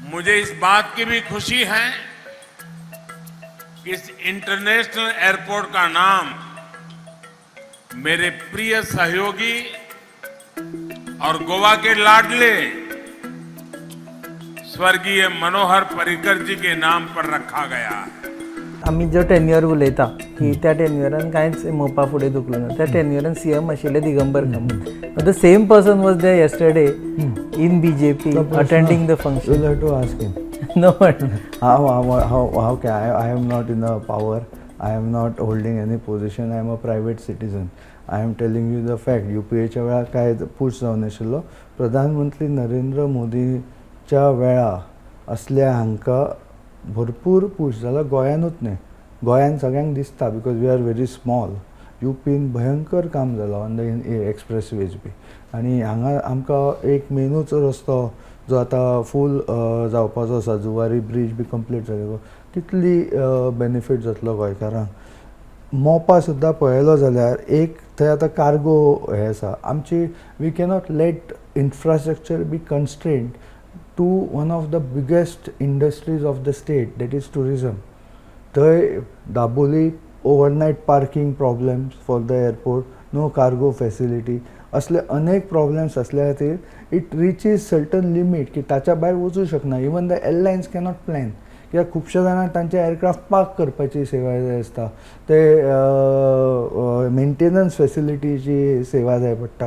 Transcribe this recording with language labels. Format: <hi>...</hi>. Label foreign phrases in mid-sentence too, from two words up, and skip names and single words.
<hi>मुझे इस बात की भी खुशी है कि इस इंटरनेशनल एयरपोर्ट का नाम मेरे प्रिय सहयोगी और गोवा के लाडले स्वर्गीय मनोहर पर्रिकर जी के नाम पर रखा गया है.</hi> <kok>आम्ही जो टेन्युअर उलयता की त्या टेन्युअरान कांयच मोपा फुडें दुखलो ना. त्या टेन्युअरान सीएम आशिल्ले दिगंबर कामत.</kok> <en>the same person was there yesterday in BJP attending the function. You'll have to ask him. No, but How can I am not in the power. I am not holding any position. I am a private citizen. I am telling you the fact.</en> <kok>UPAच्या वेळा काय पुश जावन नाशिल्लो. प्रधानमंत्री नरेंद्र मोदीच्या वेळा असल्या हांकां भरपूर पुश जाला. गोंयानूच न्ही, गोंयान सगळ्यांक दिसता</kok> <en>because we are very small.</en> <kok>युपीन भयंकर काम जालां</kok> <en>on the expressways</en> <kok>बी. आनी हांगा आमकां एक मेनूच रस्तो जो आतां फूल जावपाचो आसा, जुवारी ब्रीज बी कंप्लीट जालो, कितली बेनिफीट जातलो गोंयकारांक. मोपा सुद्दां पळयलो जाल्यार एक थंय आतां कार्गो हें आसा आमची.</kok> <en>we cannot let infrastructure be constrained to one of the biggest industries of the state, that is tourism. थंय दाबोली overnight parking problems for the airport, no cargo facility,</en> <kok>असले अनेक प्रॉब्लेम्स असल्या खातीर</kok> <en>it reaches certain limit</en> <kok>की ताच्या भायर वचूं शकना.</kok> <en>even the airlines cannot plan,</en> <kok>कित्याक खुबश्या जाणांक तांचे एअरक्राफ्ट पार्क करपाची सेवा जाय आसता. ते मेंटेनन्स फॅसिलिटीची सेवा जाय पडटा.</kok>